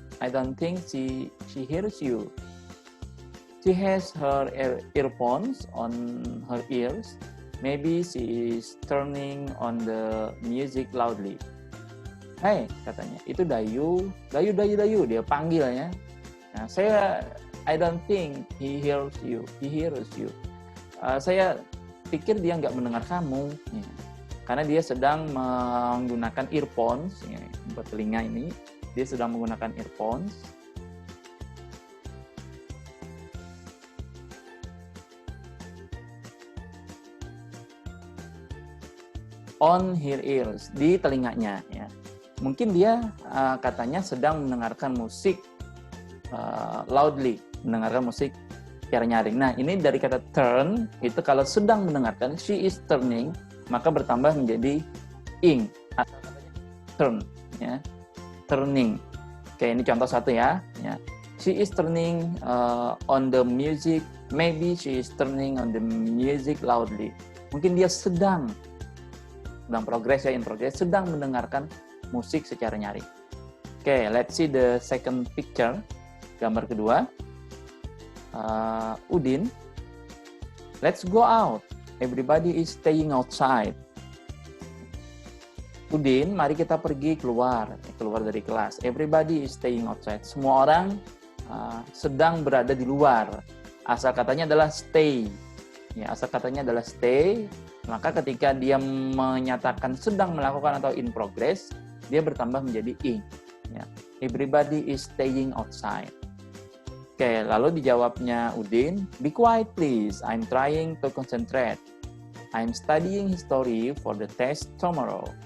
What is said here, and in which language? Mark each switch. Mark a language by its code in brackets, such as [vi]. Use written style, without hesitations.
[en] I don't think she hears you. She has her earphones on her ears. Maybe she is turning on the music loudly. [id] Hey, katanya, itu Dayu. Dia panggil ya. [en] Nah, I don't think he hears you. [id] Saya pikir dia nggak mendengar kamu. Ya. Karena dia sedang menggunakan earphones, ya, buat telinga ini. Dia sedang menggunakan earphones. [en] On her ears, [id] di telinganya ya. Mungkin dia katanya sedang mendengarkan musik loudly, mendengarkan musik secara nyaring. Nah, ini dari kata turn, itu kalau sedang mendengarkan, [en] she is turning, [id] maka bertambah menjadi ing atau turn ya. Turning. Oke, ini contoh satu ya. [en] She is turning on the music, maybe she is turning on the music loudly. [id] Mungkin dia sedang progress ya, [en] in progress, [id] sedang mendengarkan musik secara nyaring. [en] Oke, let's see the second picture. [id] Gambar kedua. [en] Udin, let's go out. Everybody is staying outside. [id] Udin, mari kita pergi keluar dari kelas. [en] Everybody is staying outside. [id] Semua orang sedang berada di luar. Asal katanya adalah stay. Ya, asal katanya adalah stay. Maka ketika dia menyatakan sedang melakukan atau [en] in progress, [id] dia bertambah menjadi ing. Ya. [en] Everybody is staying outside. [id] Oke, lalu dijawabnya [en] Udin, be quiet please, I'm trying to concentrate. I'm studying history for the test tomorrow.